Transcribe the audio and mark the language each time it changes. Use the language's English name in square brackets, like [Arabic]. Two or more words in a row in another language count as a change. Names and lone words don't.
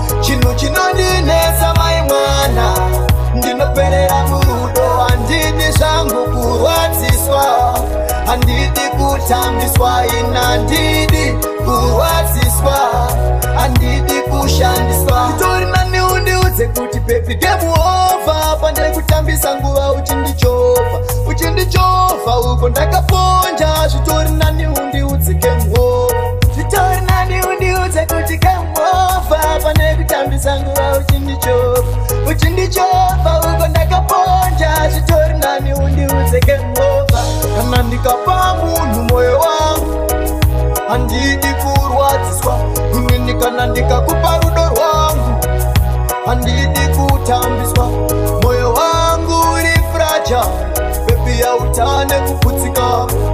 [Shona] Chinhu chinondinetsa, mai mwana, ndinoperera murudo. Handidi zvangu kurwadziswa, handidi kutambiswa, ina handidi kurwadziswa, handidi kushandiswa. Nditori nani undiudze kuti, [English] baby, game over, [Shona] pane kutambisa nguva uchindichovha, uchindichovha uko ndakaponja. Zvitori nani undiudze [English] game over, [Shona] zvitori nani undiudze kuti [English] game over, [Shona] pane kutambisa nguva uchindichovha, uchindichovha uko ndakaponja. Zvitori nani undiudze [English] game over. [Shona] Kana ndikapa munhu moyo wangu, handidi kurwadziswa. Inini kana ndikakupa rudo rwangu, handidi kutambiswa. Moyo wangu uri fragile, baby, hautane kuputsika.